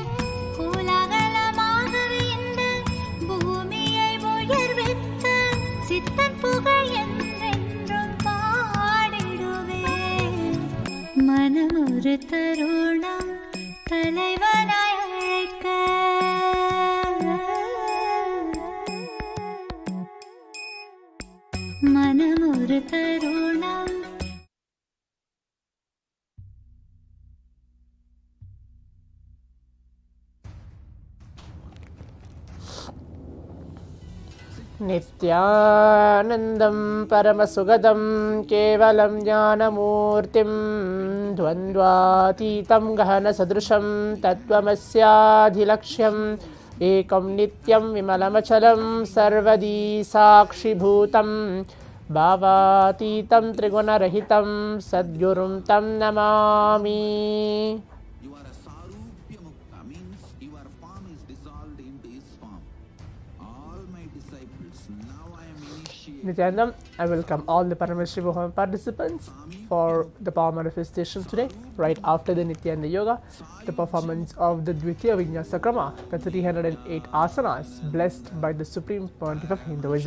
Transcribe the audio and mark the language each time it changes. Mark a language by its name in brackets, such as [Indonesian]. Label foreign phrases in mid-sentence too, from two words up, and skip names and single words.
[Tamil] கோலாகலமாகவே இந்த பூமியை உயர்வித்த சித்தன் புகழ் என்றென்றும் பாடிடுவேன். மனம் ஒரு தருணம் தலைவனாய் அழைக்க மனம் ஒரு தருணம். [Sanskrit] नित्यानन्दं परमसुगदं केवलं ज्ञानमूर्तिं द्वन्द्वातीतं गहनसदृशं तत्त्वमस्याधिलक्ष्यम् एकं नित्यं विमलमचलं सर्वदी साक्षिभूतं भावातीतं त्रिगुणरहितं सद्गुरुं तं नमामि. [English] You are a Sarupya Mukta, means your form is dissolved into his form. All my disciples, now I am initiating. Nithyanandam, I welcome all the Paramashivoham participants for the power manifestation today, right after the Nithyananda Yoga, the performance of the Dvitiya Vinyasa Krama, the 308 asanas blessed by the Supreme Pontiff of Hinduism.